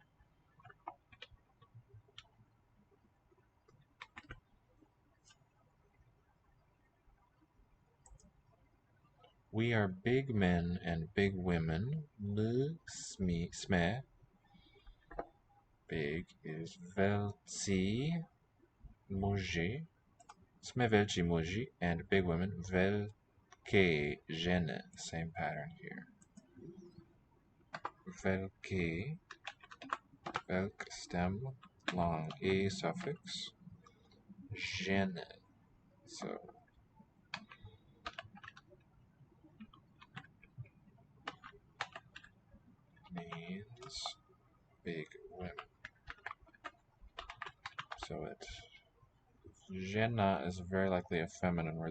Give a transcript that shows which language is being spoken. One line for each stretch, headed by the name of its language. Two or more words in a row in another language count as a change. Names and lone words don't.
English: We are big men and big women. Sme. Big is
Czech: velcí muži. Jsme velcí muži,
English: and big women
Czech: velké ženy.
English: Same pattern here. Velké, velk stem, long a suffix, ženy. So means big women. So žena is very likely a feminine word.